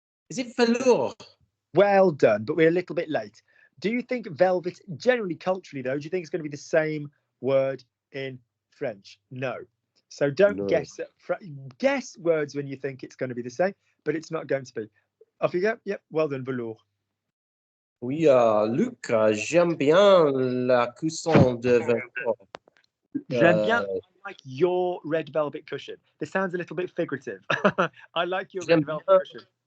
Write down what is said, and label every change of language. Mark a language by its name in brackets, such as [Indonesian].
[English] Is it velours? Well done, but we're a little bit late. Do you think velvet, generally culturally though, do you think it's going to be the same word in French? No. So don't guess words when you think it's going to be the same, but it's not going to be. Off you go. Yep, well done, velours. [French] Oui, Luc, j'aime bien la coussin de velours. J'aime bien. [English] I like your red velvet cushion. This sounds a little bit figurative. I like your red velvet cushion.